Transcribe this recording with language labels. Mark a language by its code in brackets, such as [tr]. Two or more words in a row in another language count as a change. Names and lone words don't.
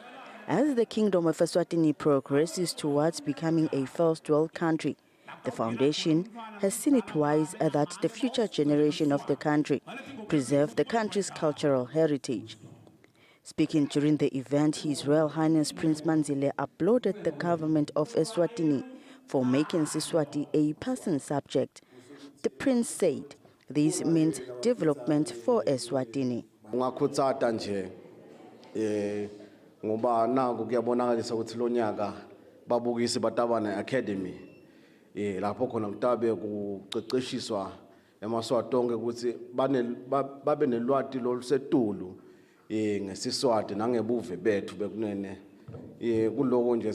[en] As the Kingdom of Eswatini progresses towards becoming a first world country, the foundation has seen it wise that the future generation of the country preserve the country's cultural heritage. Speaking during the event, His Royal Highness Prince Banzile applauded the government of Eswatini for making Siswati a passing subject. The prince said this means development for Eswatini. [ss] Academy lapho khona kutabe kuqeqeshiswa emaswatonke ukuthi babe nelwati lolusetulu ngesiswati nangebuve bethu bekunene kuloko nje